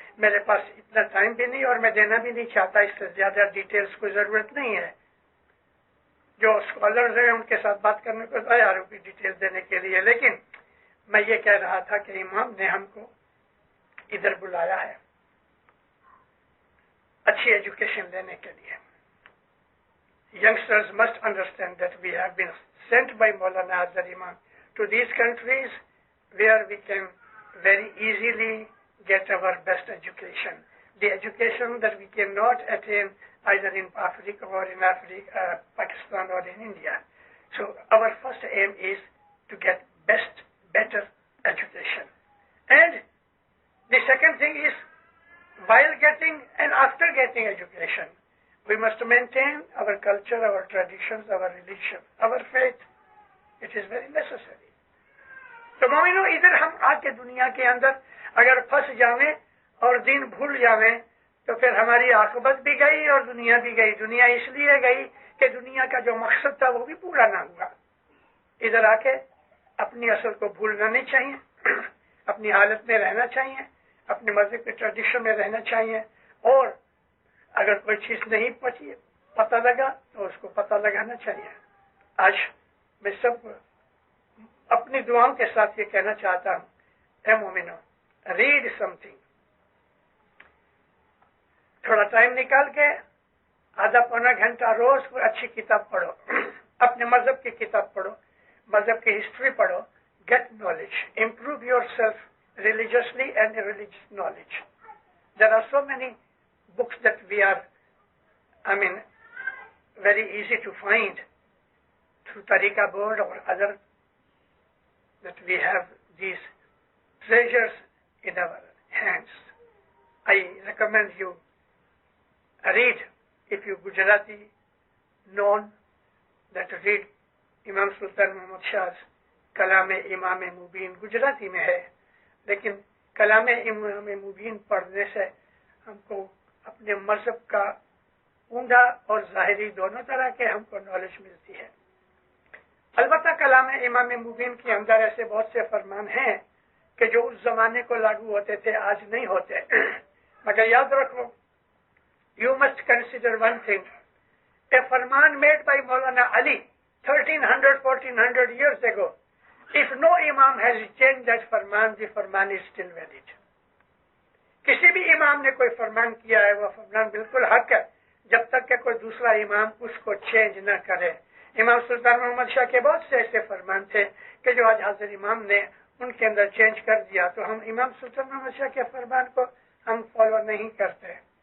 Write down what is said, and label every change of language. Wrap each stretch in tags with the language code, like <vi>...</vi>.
<ur>میرے پاس اتنا ٹائم بھی نہیں اور میں دینا بھی نہیں چاہتا، اس سے زیادہ ڈیٹیلز کو ضرورت نہیں ہے. جو اسکالرز ہیں ان کے ساتھ بات کرنے کو تیار ہوں ڈیٹیل دینے کے لیے، لیکن میں یہ کہہ رہا تھا کہ امام نے ہم کو ادھر بلایا ہے اچھی ایجوکیشن لینے کے لیے.</ur> <en>Youngsters must understand that we have been sent by Maulana Azhar Imam to these countries where we can very easily get our best education. The education that we cannot attain either in Africa or in Pakistan or in India. So our first aim is to get better education. And the second thing is, while getting and after getting education, we must maintain our culture, our traditions, our religion, our faith. It is very necessary.</en> <ur>تو مومنو ادھر ہم آ کے دنیا کے اندر اگر پھنس جاویں اور دین بھول جاویں تو پھر ہماری عاقبت بھی گئی اور دنیا بھی گئی. دنیا اس لیے گئی کہ دنیا کا جو مقصد تھا وہ بھی پورا نہ ہوا. ادھر آ کے اپنی اصل کو بھولنا نہیں چاہیے، اپنی حالت میں رہنا چاہیے، اپنے مذہب کے ٹریڈیشن میں رہنا چاہیے، اور اگر کوئی چیز نہیں پتہ لگا تو اس کو پتہ لگانا چاہیے. آج میں سب کو اپنی دعاؤں کے ساتھ یہ کہنا چاہتا ہوں، اے مومنو،</ur> <en>Read some thing.</en> <ur>تھوڑا ٹائم نکال کے آدھا پونا گھنٹہ روز کوئی اچھی کتاب پڑھو، اپنے مذہب کی کتاب پڑھو، مذہب کی ہسٹری پڑھو.</ur> <en>Get knowledge, improve yourself religiously and religious knowledge. There are so many books that we are, very easy to find through Tariqa board or other, that we have these treasures in our hands. I recommend you read, if you Gujarati known, that read Imam Sultan Muhammad Shah's Kalam-e-Imam Mubin.</en> <ur>Gujarati میں ہے، لیکن کلام امام مبین پڑھنے سے ہم کو اپنے مذہب کا اونڈا اور ظاہری دونوں طرح کے ہم کو نالج ملتی ہے. البتہ کلام امام مبین کے اندر ایسے بہت سے فرمان ہیں کہ جو اس زمانے کو لاگو ہوتے تھے آج نہیں ہوتے. مگر یاد رکھو،</ur> <en>You must consider one thing, a فرمان made by Maulana Ali 1300-1400 years ago. If no imam has changed that farman, the farman is still valid.</en> <ur>کسی بھی امام نے کوئی فرمان کیا ہے وہ فرمان بالکل حق ہے جب تک کہ کوئی دوسرا امام اس کو چینج نہ کرے. امام سلطان محمد شاہ کے بہت سے ایسے فرمان تھے کہ جو آج حاضر امام نے ان کے اندر چینج کر دیا، تو ہم امام سلطان محمد شاہ کے فرمان کو ہم فالو نہیں کرتے.</ur>